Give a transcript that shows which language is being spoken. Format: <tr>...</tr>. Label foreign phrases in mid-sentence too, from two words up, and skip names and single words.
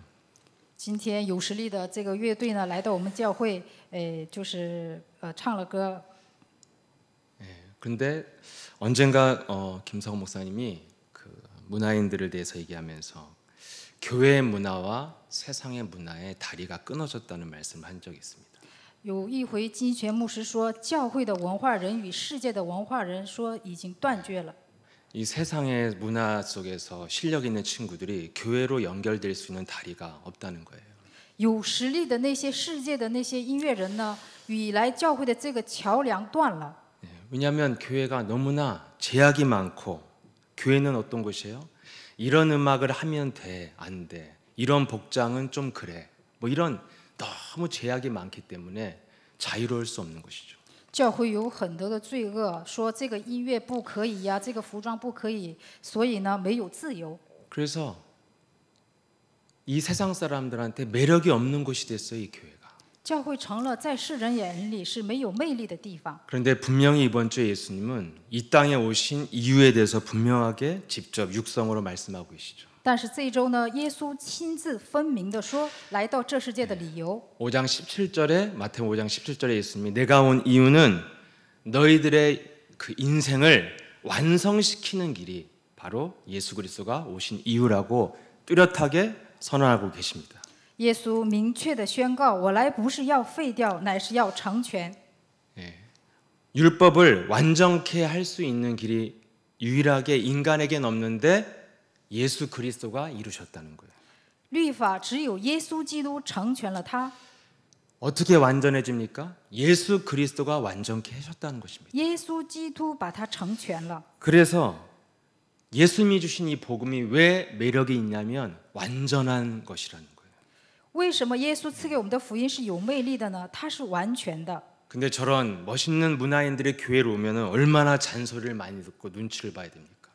<zh>今天有实力的这个乐队呢，来到我们教会，就是唱了歌。</zh> <ko>그런데 언젠가 김성호 목사님이 그 문화인들에 대해서 얘기하면서 교회의 문화와 세상의 문화의 다리가 끊어졌다는 말씀을 한 적이 있습니다.</ko> <zh>有一回金泉牧师说，教会的文化人与世界的文化人说已经断绝了。</zh> <ko>이 세상의 문화 속에서 실력 있는 친구들이 교회로 연결될 수 있는 다리가 없다는 거예요.</ko> <zh>有实力的那些世界的那些音乐人呢，与来教会的这个桥梁断了。</zh> <ko>왜냐하면 교회가 너무나 제약이 많고 교회는 어떤 곳이에요? 이런 음악을 하면 돼, 안 돼. 이런 복장은 좀 그래. 뭐 이런 너무 제약이 많기 때문에 자유로울 수 없는 것이죠.</ko> <zh>教会有很多的罪恶，说这个音乐不可以呀，这个服装不可以，所以呢没有自由。</zh> <ko>그래서 이 세상 사람들한테 매력이 없는 곳이 됐어요, 이 교회가.</ko> <zh>教会成了在世人眼里是没有魅力的地方。</zh> <ko>그런데 분명히 이번 주에 예수님은 이 땅에 오신 이유에 대해서 분명하게 직접 육성으로 말씀하고 계시죠.</ko> <zh>但是这一周呢，耶稣亲自分明的说，来到这世界的理由。</zh> <ko>5장 17절에 마태복음 5장 17절에 있으니 내가 온 이유는 너희들의 그 인생을 완성시키는 길이 바로 예수 그리스도가 오신 이유라고 뚜렷하게 선언하고 계십니다.</ko> <zh>耶稣明确的宣告，我来不是要废掉，乃是要成全。</zh> <ko>율법을 완전케 할 수 있는 길이 유일하게 인간에겐 없는데 예수 그리스도가 이루셨다는 거예요.</ko> <zh>律法只有耶稣基督成全了它。</zh> <ko>어떻게 완전해집니까? 예수 그리스도가 완전케 하셨다는 것입니다.</ko> <zh>耶稣基督把它成全了。</zh> <ko>그래서 예수님이 주신 이 복음이 왜 매력이 있냐면 완전한 것이라는 거예요.</ko> <zh>为什么耶稣赐给我们的福音是有魅力的呢？它是完全的。</zh> <ko>근데 저런 멋있는 문화인들이 교회로 오면은 얼마나 잔소리를 많이 듣고 눈치를 봐야 됩니까?</ko>